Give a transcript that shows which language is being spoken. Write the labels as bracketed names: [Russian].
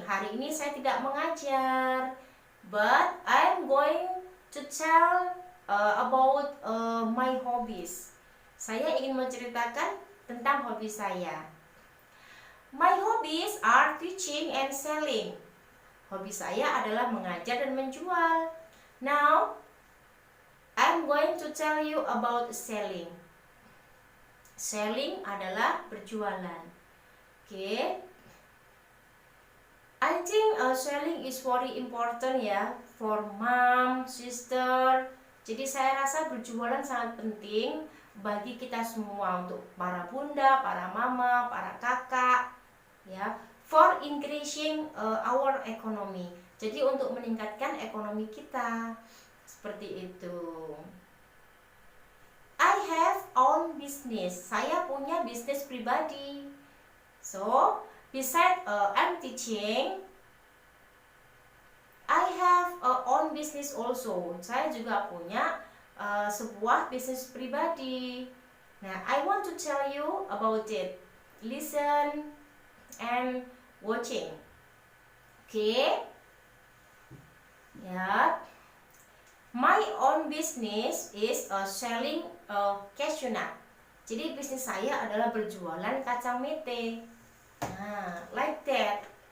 [Indonesian] Hari ini saya tidak mengajar, [English] but I'm going to tell about my hobbies. [Indonesian] Saya ingin menceritakan tentang hobi saya. [English] My hobbies are teaching and selling. [Indonesian] Hobi saya adalah mengajar dan menjual. [English] Now, I'm going to tell you about selling. [Indonesian] Selling adalah berjualan. [English] Okay. I think selling is very important [Indonesian] ya [English] for mom, sister. [Indonesian] Jadi saya rasa berjualan sangat penting bagi kita semua, untuk para bunda, para mama, para kakak, ya, [English] for increasing our economy. [Indonesian] Jadi untuk meningkatkan ekonomi kita, seperti itu. [English] I have own business. [Indonesian] Saya punya bisnis pribadi. [English] So, besides I'm teaching, I have own business also. [Indonesian] Saya juga punya sebuah bisnis pribadi. [English] Nah, I want to tell you about it. Listen and watching. Okay? Ya. My own business is selling cashew nut. [Indonesian] Jadi bisnis saya adalah berjualan kacang mete. Nah, [English] like that.